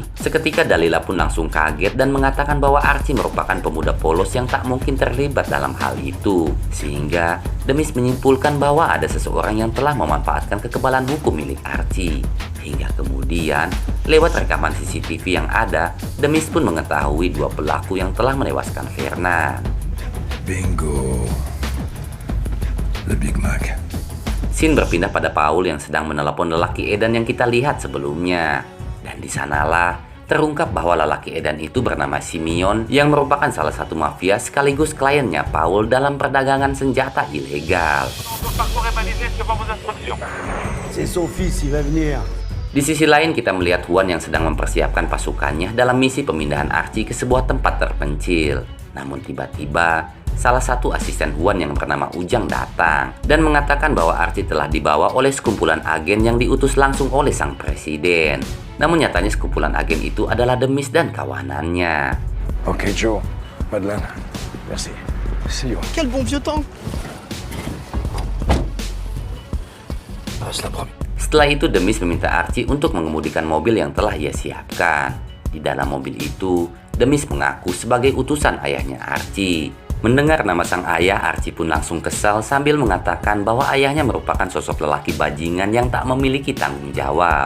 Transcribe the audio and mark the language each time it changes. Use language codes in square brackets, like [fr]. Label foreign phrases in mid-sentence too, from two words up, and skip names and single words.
[id] Seketika Dalila pun langsung kaget dan mengatakan bahwa Archie merupakan pemuda polos yang tak mungkin terlibat dalam hal itu. Sehingga Demis menyimpulkan bahwa ada seseorang yang telah memanfaatkan kekebalan hukum milik Archie. Hingga kemudian, lewat rekaman CCTV yang ada, Demis pun mengetahui dua pelaku yang telah menewaskan Fernand. [fr] Bingo. Le Big Mac. [id] Scene berpindah pada Paul yang sedang menelepon lelaki edan yang kita lihat sebelumnya. Dan di sanalah terungkap bahwa lelaki edan itu bernama Simeon yang merupakan salah satu mafia sekaligus kliennya Paul dalam perdagangan senjata ilegal. [fr] C'est son fils, il va venir. [id] Di sisi lain kita melihat Juan yang sedang mempersiapkan pasukannya dalam misi pemindahan Archie ke sebuah tempat terpencil. Namun tiba-tiba salah satu asisten Juan yang bernama Ujang datang dan mengatakan bahwa Archie telah dibawa oleh sekumpulan agen yang diutus langsung oleh sang presiden. Namun nyatanya sekumpulan agen itu adalah Demis dan kawanannya. [fr] Ok Joe, Madeleine, merci. [en] See you. [fr] Quel bon vieux temps. Passe la première. [id] Setelah itu Demis meminta Archie untuk mengemudikan mobil yang telah ia siapkan. Di dalam mobil itu, Demis mengaku sebagai utusan ayahnya Archie. Mendengar nama sang ayah, Archie pun langsung kesal sambil mengatakan bahwa ayahnya merupakan sosok lelaki bajingan yang tak memiliki tanggung jawab.